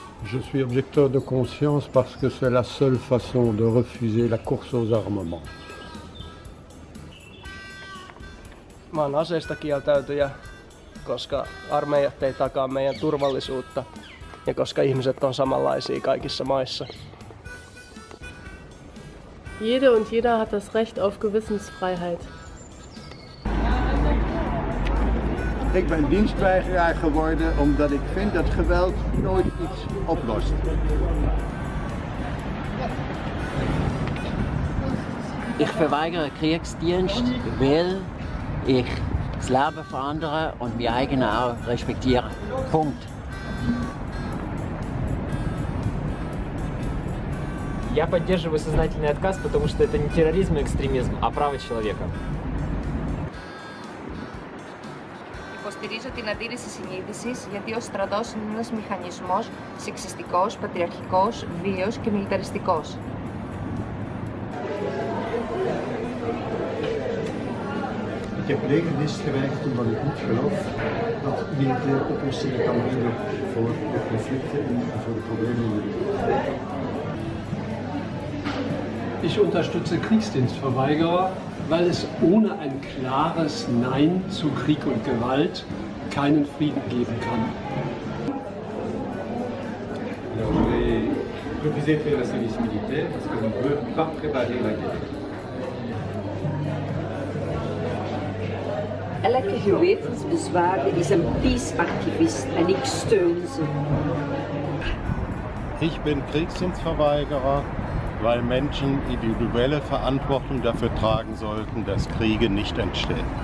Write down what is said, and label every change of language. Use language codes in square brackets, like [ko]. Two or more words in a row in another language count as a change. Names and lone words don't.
[fr] Je suis objecteur de conscience parce que c'est la seule façon de refuser la course aux armements. [fi] Mä oon aseista kieltäytyjä, koska armeijat ei takaa meidän turvallisuutta ja koska ihmiset on samanlaisia kaikissa maissa. [de] Jede und jeder hat das Recht auf Gewissensfreiheit. [nl] Ik ben dienstweigeraar geworden omdat ik vind dat geweld nooit iets oplost. [de] Ich verweigere Kriegsdienst, weil ich das Leben von anderen und mein eigenes auch respektiere. Punkt. [ru] Я поддерживаю сознательный отказ, потому что это не терроризм и экстремизм, а право человека. [el] Υποστηρίζω την αντίρρηση συνείδησης γιατί ο στρατός είναι ένας μηχανισμός σεξιστικός, πατριαρχικός, βίαιος και μιλιταριστικός. [nl] Ik heb legerdienst geweigerd omdat ik niet geloof dat militaire oplossingen kan bieden voor de conflicten en voor de problemen in de wereld. [de] Ich unterstütze Kriegsdienstverweigerer, weil es ohne ein klares Nein zu Krieg und Gewalt keinen Frieden geben kann. [fr] Alors, je vais refuser de faire le service militaire parce que je ne veux pas préparer la guerre. [nl] Elke gewetensbezwaarde is een peace-activist en ik steun ze. [de] Ich bin Kriegsdienstverweigerer, weil Menschen individuelle Verantwortung dafür tragen sollten, dass Kriege nicht entstehen.